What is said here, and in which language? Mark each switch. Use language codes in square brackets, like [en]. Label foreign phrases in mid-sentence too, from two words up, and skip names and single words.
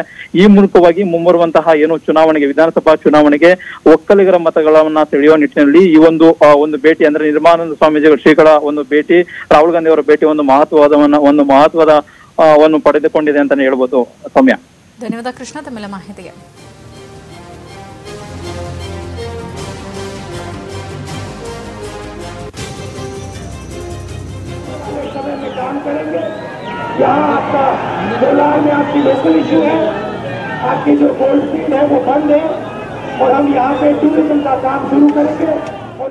[kn] ಈ ಮೂಲಕವಾಗಿ ಮುಂಬರುವಂತಹ ಏನು ಚುನಾವಣೆಗೆ, ವಿಧಾನಸಭಾ ಚುನಾವಣೆಗೆ ಒಕ್ಕಲಿಗರ ಮತಗಳನ್ನ ಸೆಳೆಯುವ ನಿಟ್ಟಿನಲ್ಲಿ ಈ ಒಂದು ಭೇಟಿ ಅಂದ್ರೆ ನಿರ್ಮಲಾನಂದ ಸ್ವಾಮೀಜಿಗಳ ಶ್ರೀಗಳ ಒಂದು ಭೇಟಿ, ರಾಹುಲ್ ಗಾಂಧಿ ಅವರ ಭೇಟಿ ಒಂದು ಮಹತ್ವವನ್ನು ಪಡೆದುಕೊಂಡಿದೆ ಅಂತಾನೆ ಹೇಳ್ಬೋದು. ಸೌಮ್ಯ, ಧನ್ಯವಾದ ಕೃಷ್ಣ ತಮ್ಮೆಲ್ಲ ಮಾಹಿತಿಗೆ. [hi] यहाँ आपका कोलार में आपकी [en] local issue [hi] है, आपकी जो [en] gold field [hi] है वो बंद है और हम यहाँ पे टूरिज्म का काम शुरू करेंगे।